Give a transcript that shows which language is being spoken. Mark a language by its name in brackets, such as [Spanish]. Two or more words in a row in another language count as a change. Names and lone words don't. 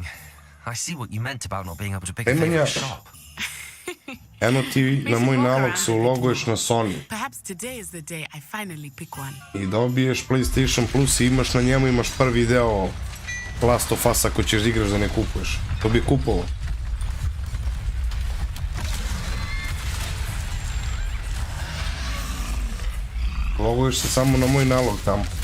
[English] I see what you meant about not being able to pick a favorite shop. [Serbian] Eno ti na moj nalog se uloguješ na Sony. [English] Perhaps today is the day I finally pick one. [Serbian] I dobiješ PlayStation Plus i imaš na njemu, imaš prvi deo Last of Us ako ćeš igraš da ne kupuješ. To bi kupovao. Uloguješ se samo na moj nalog tamo.